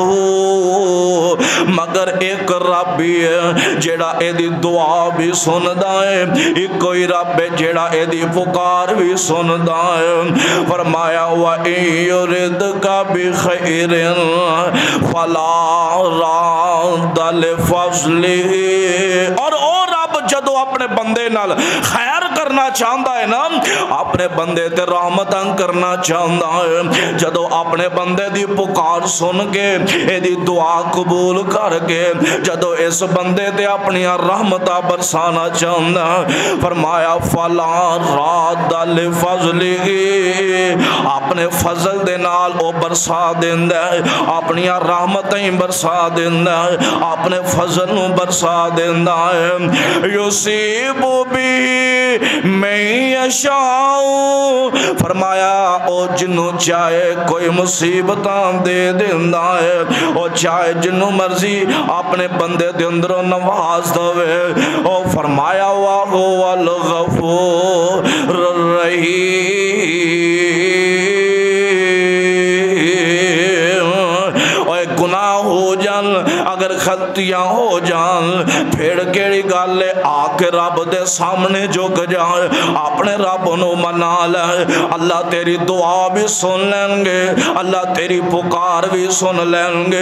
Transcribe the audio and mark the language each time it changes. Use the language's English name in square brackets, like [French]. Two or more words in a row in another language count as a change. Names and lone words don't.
[Punjabi] مگر ایک رب ہی ہے جیڑا اے دی دعا بھی سندا ہے، ایک کوئی رب ہے جیڑا اے دی پکار بھی سندا ہے۔ [Arabic] فرمایا وَإِن يُرِدْكَ بِخَيْرٍ فَلَا رَادَّ لِفَضْلِهِ، [Punjabi] اور رب جدو اپنے بندے نال خیر کرنا چاہتا ہے نا، اپنے بندے تے رحمتاں کرنا چاہتا ہے، جدو اپنے بندے دی پکار سن کے اے دی دعا قبول کر کے جدو اس بندے تے اپنی رحمتاں برسانا چاہتا ہے، فرمایا [Arabic] فَلَا رَادَّ لِفَضْلِهِ، [Punjabi] اپنے فضل دے نال او برسا دیندا ہے، اپنی رحمتیں برسا دیندا ہے، اپنے فضل نو برسا دیندا ہے۔ [Arabic] یصیب بہ من یشاء، [Punjabi] فرمایا او جنوں چاہے کوئی مصیبتاں دے دیندا ہے، او چاہے جنوں مرضی اپنے بندے دے اندروں نواز دوے، او فرمایا [Arabic] وَهُوَ الغفور الرحیم۔ [Punjabi] اوے گناہ ہو جان، اگر غلطیاں ہو جان، پھر کیڑی گل ہے آ کے رب دے سامنے جھک جائے، اپنے رب نو منا لے، اللہ تیری دعا بھی سن لیں گے، اللہ تیری پکار بھی سن لیں گے۔